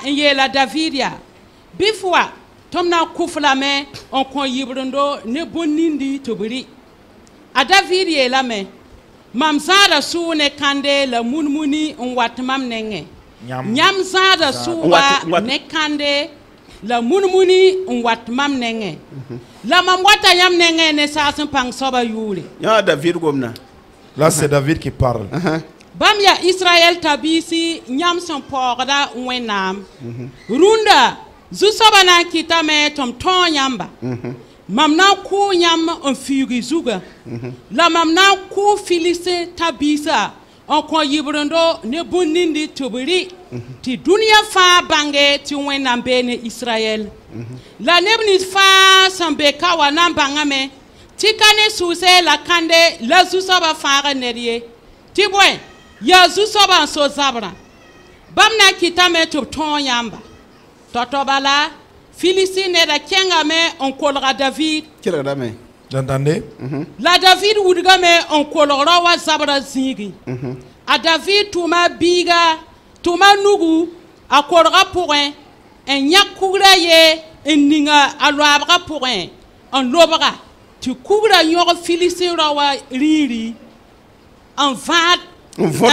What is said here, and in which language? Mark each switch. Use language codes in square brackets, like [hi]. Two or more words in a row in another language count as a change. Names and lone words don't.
[mos] n yeela david yaa bɩ fo wa tɩ m na n kʋf lame n kõ yibrendo ne bõn-nindi tɩ b rɩ a david yeelame mam zãada sʋʋg ne kãnde la munmuni n wat mam nengẽ yãmb zãada sʋʋga ne kãnde la munmuni n wat mam nengẽ la mam wata yãmb nengẽ ne saas n pãng soaba yʋʋre Ya David gomna. [fr] Là, c'est David qui parle. [mos] bãmb yaa israyɛl tabiisi yãmb sẽn paoogda wẽnnaam rũndã zu-soaba na n kɩtame tɩ m tõog yãmba mam na n kʋʋ yãmb n fiugi zugã la mam na n kʋʋ filisi tabiisa n kõ yibrendo ne bõn-nindi tɩ b rɩ tɩ dũniyã fãa bãnge tɩ wẽnnaam bee ne israyɛl la neb nins fãa sẽn be ka wa na n bãngame tɩ ka ne sʋʋse la kãnde la zu-soaba fãaga ned ye tɩ bõe yaa zu-soaba n so zabrã bãmb na n kɩtame tɩ b tõog yãmba tɔ-tɔ bala filisi neda kẽngame n kolga david Kira dame. [fr] Vous entendez? [mos] la david wudgame n kolgra wa zabra zĩigi a david tʋʋma biiga tʋʋma nugu a korga pʋgẽ n yãk kugrã ye n ninga a loabga pʋgẽ n lobga tɩ kugrã yõg filisi ra wa rĩiri n vãad n